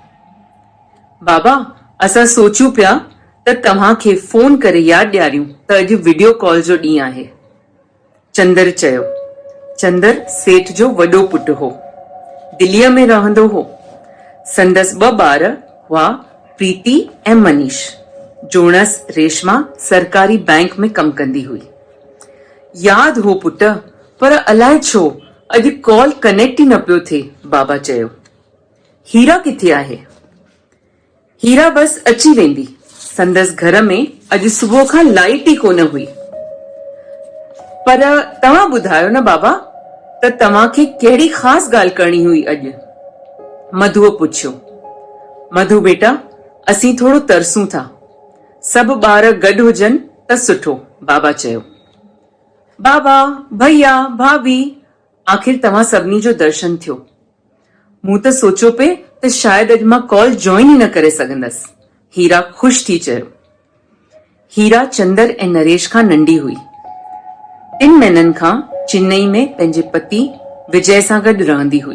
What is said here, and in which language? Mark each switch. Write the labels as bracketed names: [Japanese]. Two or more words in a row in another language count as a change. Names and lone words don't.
[Sindhi] बाबा असां सोचियूं पिया त तव्हां खे फोन करे यादि ॾियारियूं त अॼु वीडियो कॉल जो ॾींहुं आहे। चंदर चयो। चंदर सेठ जो वॾो पुटु हो। दिल्लीअ में रहंदो हो। संदसि 2 ॿार हुआ, प्रीति ऐं मनीष। जोणस रेशमा सरकारी बैंक में कमु कंदी हुई। यादि हो पुट, पर अलाए छो अॼु कॉल कनेक्ट ई न पियो थिए, बाबा चयो। हीरा किथे आहे? हीरा बस अची वेंदी। संदसि घर में अॼु सुबुह खां लाइट ई कोन हुई। पर तव्हां ॿुधायो न बाबा त तव्हां खे कहिड़ी ख़ासि ॻाल्हि करणी हुई अॼु? मधुअ पुछियो। मधु बेटा, असीं थोरो तरसूं था। सभु ॿार गॾु हुजनि त सुठो, बाबा चयो। बाबा, भैया, भाभी, आख़िर तव्हां सभिनी जो दर्शन थियो। मूं त सोचियो पे त शायदि अॼु मां कॉल जॉइन ई न करे सघंदसि, हीरा ख़ुशि थी चयो। हीरा चंदर ऐं नरेश खां नंढी हुई। 3 महीननि खां चेन्नई में पंहिंजे पति विजय सां गॾु रहंदी हुई।